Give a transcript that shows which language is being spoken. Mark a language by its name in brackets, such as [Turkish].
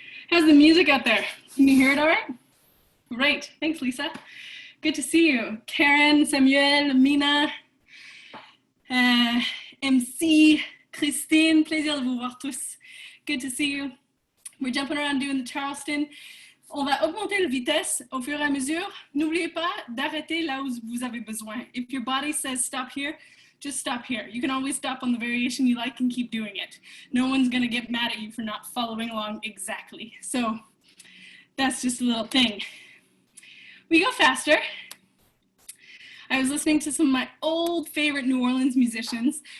[English] How's the music out there? Can you hear it all right? Great. Thanks, Lisa. Good to see you. [French] Karen, Samuel, Mina, MC, Christine, plaisir de vous voir tous. [English] Good to see you. We're jumping around doing the Charleston. [French] On va augmenter la vitesse au fur et à mesure. N'oubliez pas d'arrêter là où vous avez besoin. [English] If your body says stop here, just stop here. You can always stop on the variation you like and keep doing it. No one's going to get mad at you for not following along exactly. So that's just a little thing. We go faster. I was listening to some of my old favorite New Orleans musicians.